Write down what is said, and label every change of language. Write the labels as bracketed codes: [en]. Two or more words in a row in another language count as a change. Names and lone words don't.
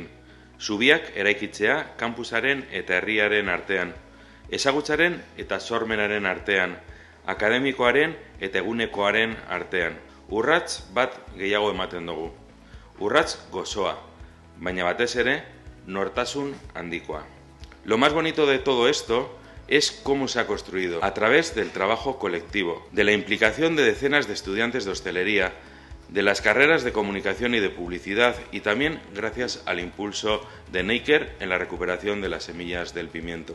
[eu] Zubiak eraikitzea kampusaren eta herriaren artean. Ezagutzaren eta sormenaren artean. Akademikoaren eta egunekoaren artean. Urrats bat gehiago ematen dugu. Urrats gozoa, baina batez ere nortasun handikoa. [es] Lo más bonito de todo esto es cómo se ha construido, a través del trabajo colectivo, de la implicación de decenas de estudiantes de hostelería, de las carreras de comunicación y de publicidad y también gracias al impulso de Neiker en la recuperación de las semillas del pimiento.